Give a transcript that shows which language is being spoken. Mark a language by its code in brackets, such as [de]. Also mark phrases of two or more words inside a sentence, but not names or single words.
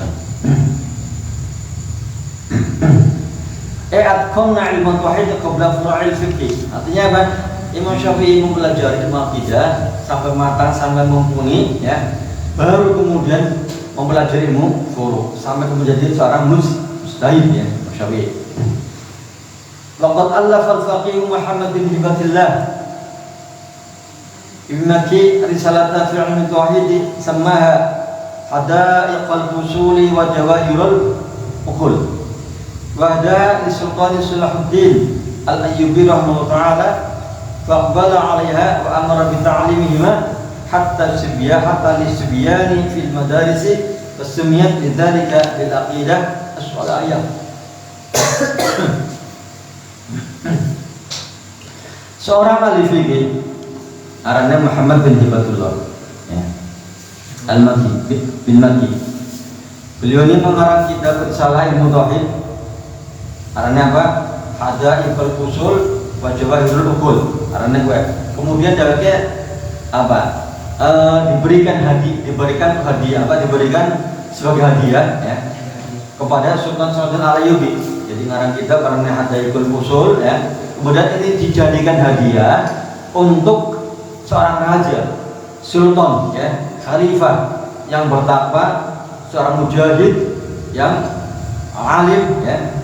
[ar] أتقن علم التوحيد قبل فروع الفقه. [id] Artinya apa? Imam Syafi'i mempelajari ilmu akidah sampai matang, sampai mumpuni, ya. Baru kemudian mempelajari ilmu furu' sampai menjadi seorang mujtahid ya, Syafi'i. [ar] لقد ألف الفقيه محمد بن هبة الله ابن مكي رسالة في علم التوحيد سماها حدائق الفصول وجواهر العقول. وأهداها للسلطان صلاح الدين الأيوبي رحمه الله تعالى فأقبل عليها وأمر بتعليمها حتى للصبيان في المدارس فسميت لذلك بالعقيدة الصلاحية. [id] Seorang ahli fikih namanya Muhammad bin Hibatullah ya. Al-Maki bin Maki. Beliau ini mengarang kitab Risalah Ilmu Tauhid. Artinya apa? Hadaiqul Fusul wa Jawahirul Uqul. Artinya gue. Kemudian dalamnya apa? Diberikan sebagai hadiah ya kepada Sultan Al-Ayyubi. Jadi ngarang kitab karena Hadaiqul Fusul ya. Kemudian ini dijadikan hadiah untuk seorang raja, sultan ya, khalifah yang bertakwa, seorang mujahid yang alim ya.